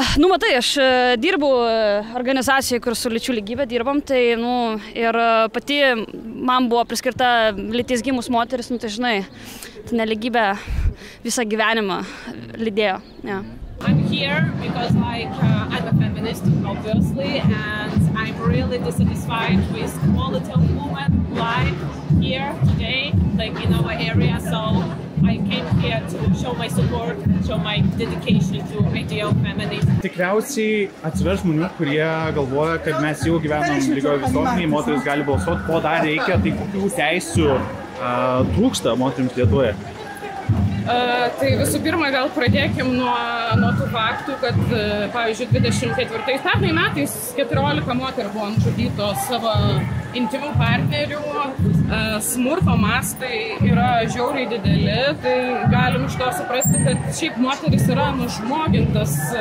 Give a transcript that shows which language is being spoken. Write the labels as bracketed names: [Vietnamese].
[Lithuanian] Matai, aš dirbu organizacijoje, kur su lyčių lygybė dirbam, tai, ir pati man buvo priskirta lyties gimus moteris, tai žinai, tai nelygybė visą gyvenimą lydėjo. [English] Yeah. I'm here because I'm a feminist, obviously, and I'm really dissatisfied with quality of women life here today, in our area, so I came here to show my support and show my dedication to ideal feminism. [Lithuanian] Tikriausiai atsiras žmonių, kurie galvoja, kad mes jau gyvenam lygioje visuomenėje, moteris gali balsuoti, ko dar reikia, tai kokių teisių trūksta moterims Lietuvoje. Tai visų pirma, gal pradėkim nuo tų faktų, kad, pavyzdžiui, 24 metais 14 moterų buvo nužudytos savo intymių partnerių, smurto mastai yra žiauriai dideli, tai galim iš to suprasti, kad šiaip moteris yra nužmogintas